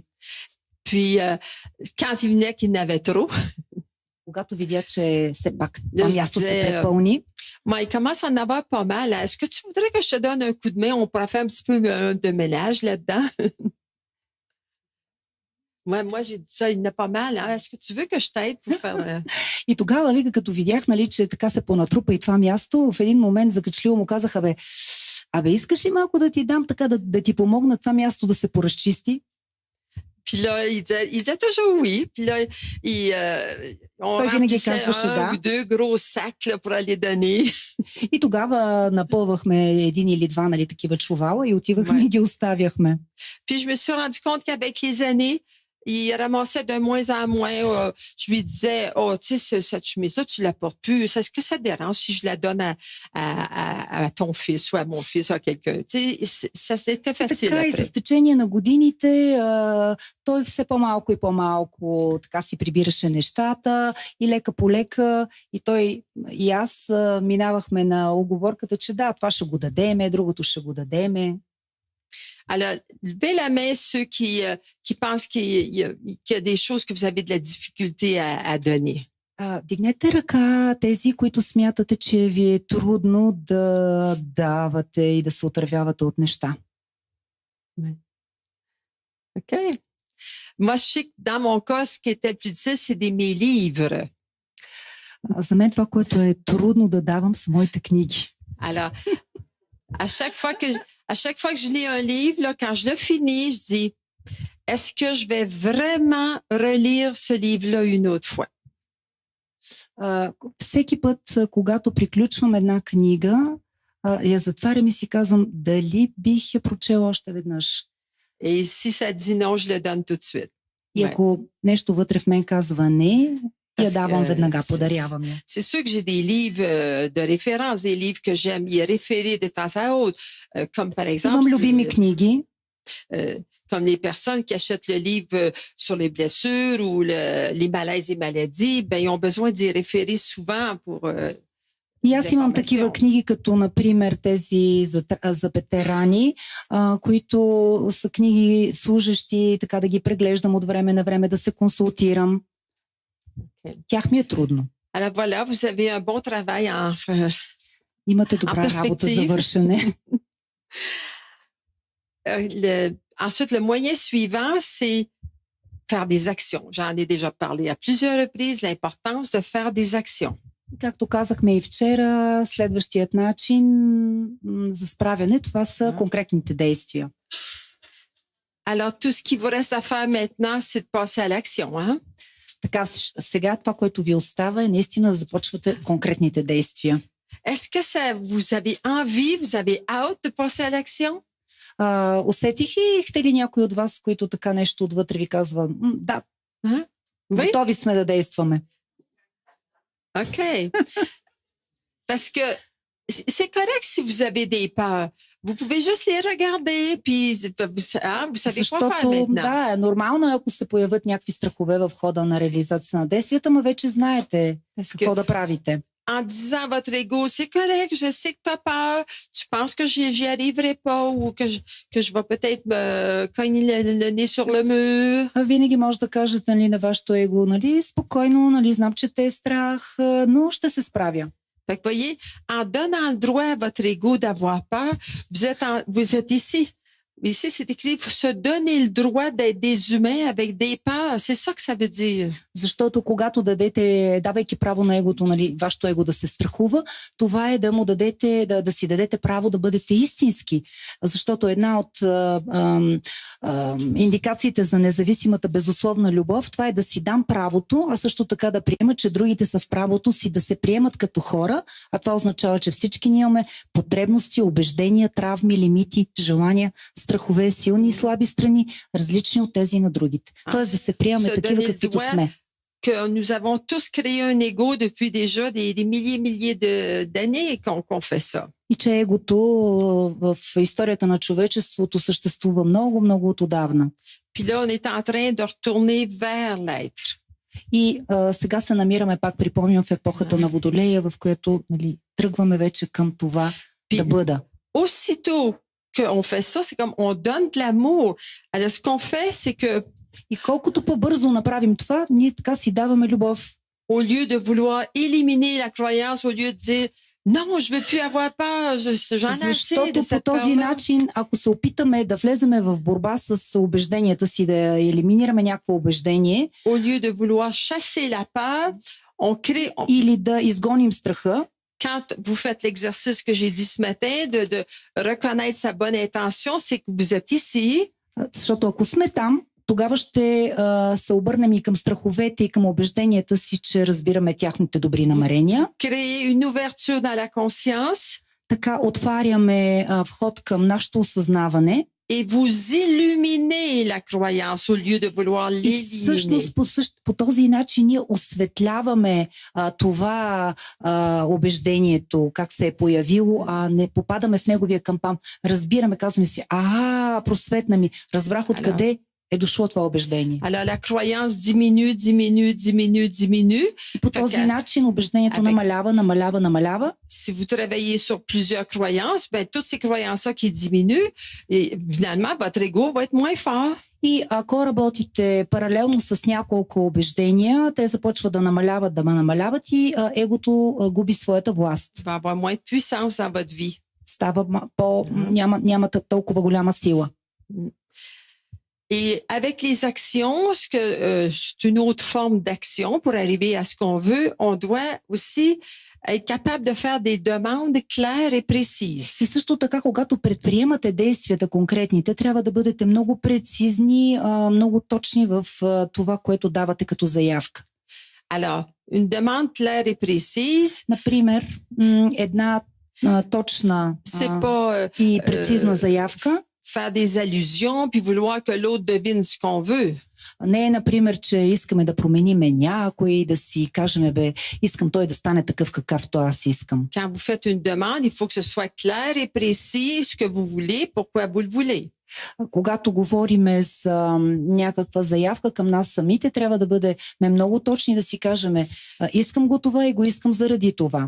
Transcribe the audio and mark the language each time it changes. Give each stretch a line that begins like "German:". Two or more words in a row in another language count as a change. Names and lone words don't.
French: Puis, quand il venait qu'il n'avait trop,
Bulgarian: когато видя, че все пак това място се препълни,
French: il commence à en avoir pas mal. Est-ce que tu voudrais que je te donne un coup de main? On pourrait faire un petit peu de ménage là-dedans. Moi, j'ai dit ça, il n'a pas mal. Hein? Est-ce que tu veux que je t'aide pour faire...
Bulgarian: И тогава, вика, като видях, нали, че така се понатрупа и това място, в един момент закачливо му казах, абе, искаш ли малко да ти дам така, да ти помогна това място да се поразчисти?
French: Puis là, il disait toujours oui. Puis là, on remplissait un ou deux gros sacs là, pour aller donner.
Bulgarian: И тогава напълвахме един или два, нали, такива чувала и отивахме и ги оставяхме.
French: Puis je me suis rendu compte qu'avec les années, il ramassait de moins en moins. Je lui disais, oh, tu sais, cette chemise-là, tu la portes plus. Est-ce que ça te dérange si je la donne à ton fils ou à mon fils ou à quelqu'un? Tu sais, ça c'était facile.
Bulgarian: Така и с течение на годините той все по-малко и по-малко така си прибираше нещата и лека по лека и той и аз минавахме на уговорката, че да, това ще го дадеме, другото ще го дадеме.
French: Alors, levez la main ceux qui pensent qu'il y a des choses que vous avez de la difficulté à donner.
Bulgarian: Вдигнете ръка тези, които смятате, че ви е трудно да давате и да се отървявате от неща.
French: OK. Moi, je sais que dans mon cas, ce qui était le plus difficile, c'est mes livres.
Bulgarian: За мен това, което е трудно да давам, са моите книги.
French: Alors, à chaque fois que je lis un livre, là, quand je le finis, je dis, est-ce que je vais vraiment relire ce livre-là une autre fois?
Bulgarian: Всеки път, когато приключвам една книга, я затварям и си казвам, дали бих я прочела още веднъж.
French: Et si ça dit non, je le donne tout de suite.
Bulgarian: И ако нещо вътре в мен казва не, я давам веднага, подарявам я.
French: C'est sûr que j'ai des livres de référence, des livres que j'aime y référer de temps à autre, comme par exemple...
Bulgarian: Имам любими книги.
French: Comme les personnes qui achètent le livre sur les blessures ou les malaises et maladies, ben, ils ont besoin d'y référer souvent pour...
Bulgarian: И аз имам такива книги, като, например, тези за ветерани, които са книги служещи, така да ги преглеждам от време на време, да се консултирам. Тях ми е трудно.
French: Alors voilà, vous avez un bon travail
Bulgarian: Имате добра работа за вършене.
French: Ensuite, le moyen suivant, c'est faire des actions. J'en ai déjà parlé à plusieurs reprises, l'importance de faire des actions.
Bulgarian: Както казахме и вчера, следващият начин за справяне, това са конкретните действия.
French: Alors, tout ce qui vous reste à faire maintenant, c'est de passer à l'action, hein?
Bulgarian: Така, сега това, което ви остава е наистина да започвате конкретните действия.
French: Est-ce que ça, vous avez envie, vous avez hâte de passer à l'action?
Bulgarian: Усетихте ли някой от вас, които така нещо отвътре ви казва, да, готови сме да действаме?
French: OK. Parce que c'est correct si vous avez des peurs. Vous pouvez juste les regarder, puis vous savez quoi faire maintenant.
Bulgarian: Да, нормално е, ако се появят някакви страхове в хода на реализация на действията, но вече знаете какво да правите.
French: En disant à votre ego, c'est correct, je sais que tu as peur, tu penses que j'y arriverai pas ou que je vais peut-être me cogner le nez sur le mur.
Bulgarian: Винаги може да кажете, нали, на вашето его, нали, спокойно, нали, знам, че те е страх, но ще се справя.
French: Fait que voyez, en donnant le droit à votre ego d'avoir peur, vous êtes ici. Ici, c'est écrit, il faut se donner le droit d'être des humains avec des peurs. C'est ça que ça veut dire.
Bulgarian: Защото когато давайки право на егото, нали, вашето его да се страхува, това е да му дадете, да си дадете право да бъдете истински. Защото една от индикациите за независимата безусловна любов, това е да си дам правото, а също така да приема, че другите са в правото си да се приемат като хора, а това означава, че всички ние имаме потребности, убеждения, травми, лимити, желания, страхове, силни и слаби страни, различни от тези на другите. Тоест да се приемаме такива, каквито сме.
French: Que nous avons tous créé un ego depuis déjà des milliers d'années qu'on fait ça.
Bulgarian: И че егото в историята на човечеството съществува много, много отдавна.
French: Puis là, on est en train de retourner vers l'être.
Bulgarian: И сега се намираме, пак припомням, в епохата на Водолея, в която, нали, тръгваме вече към това да бъда.
French: Aussitôt qu'on fait ça, c'est comme on donne de l'amour. Alors, ce qu'on fait, c'est que
Bulgarian: и колкото по-бързо направим това, ние така си даваме любов.
French: Au lieu de vouloir éliminer la croyance, au lieu de dire Non, je veux plus avoir peur. J'en ai assez de
Bulgarian: Защото по
French: cette
Bulgarian: този
French: peur-là.
Bulgarian: начин, ако се опитаме да влеземе в борба с убежденията си, да елиминираме някакво убеждение
French: Au lieu de vouloir chasser la peur, on crée,
Bulgarian: или да изгоним страха,
French: quand vous faites l'exercice que j'ai dit ce matin, de reconnaître sa bonne intention, c'est que vous êtes ici,
Bulgarian: защото ако сме там, тогава ще се обърнем и към страховете и към убежденията си, че разбираме тяхните добри намерения.
French: créer une ouverture dans la conscience
Bulgarian: Така отваряме вход към нашето осъзнаване
French: et vous illuminez la croyance au lieu de vouloir
Bulgarian: и
French: l'éliminer.
Bulgarian: всъщност по този начин ние осветляваме това убеждението, как се е появило, а не попадаме в неговия кампан. Разбираме, казваме си, просветна ми, разбрах откъде е дошло това убеждение.
French: Alors la croyance diminue, diminue, diminue, diminue.
Bulgarian: И по този начин убеждението намалява.
French: Si vous travaillez sur plusieurs croyances, ben toutes ces croyances-là qui diminuent, et finalement votre ego va être moins fort.
Bulgarian: И ако работите паралелно с няколко убеждения, те започват да намаляват и егото губи своята власт.
French: Va avoir moins de puissance dans votre vie.
Bulgarian: Става няма толкова голяма сила.
French: Et avec les actions, c'est une autre forme d'action pour arriver à ce qu'on veut, on doit aussi être capable de faire des demandes claires et précises.
Bulgarian: И също така, когато предприемате действията конкретните, трябва да бъдете много прецизни, много точни в това, което давате като заявка.
French: Alors, une demande claire et précise,
Bulgarian: Например, една точна и прецизна заявка
French: faire des allusions puis vouloir que l'autre devine ce qu'on veut.
Bulgarian: Не е, например, че искаме да промениме някой, да си кажем, искам той да стане такъв, какъвто аз искам.
French: Quand vous faites une demande, il faut que ce soit clair et précis ce que vous voulez, pourquoi vous le voulez.
Bulgarian: Когато говорим за някаква заявка към нас самите, трябва да бъдем много точни, да си кажем, искам го това и го искам заради това.